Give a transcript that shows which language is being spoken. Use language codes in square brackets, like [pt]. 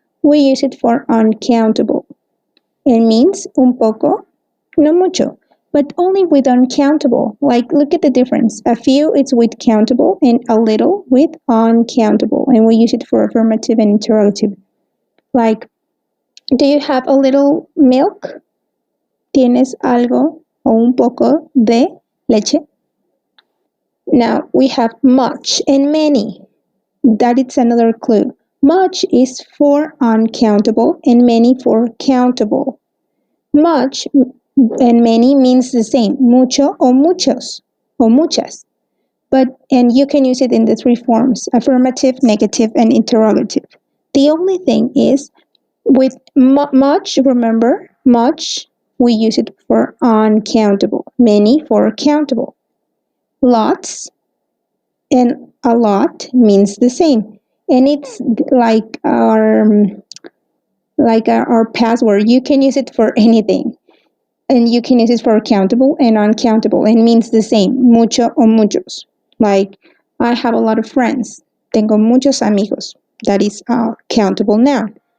[en] We use it for uncountable. It means [es] un poco, no mucho, [en] but only with uncountable. Like, look at the difference. A few is with countable and a little with uncountable. And we use it for affirmative and interrogative. Like, do you have a little milk? [es] ¿Tienes algo o un poco de leche? [en] Now we have much and many. That is another clue. Much is for uncountable and many for countable. Much and many means the same, [es] mucho o muchos o muchas. [en] And you can use it in the three forms, affirmative, negative, and interrogative. The only thing is with much, remember, much, we use it for uncountable, many for countable. Lots and a lot means the same. And it's like our password. You can use it for anything. And you can use it for countable and uncountable. And means the same, [es] mucho o muchos. [en] Like, I have a lot of friends. [es] Tengo muchos amigos. [en] That is a countable noun.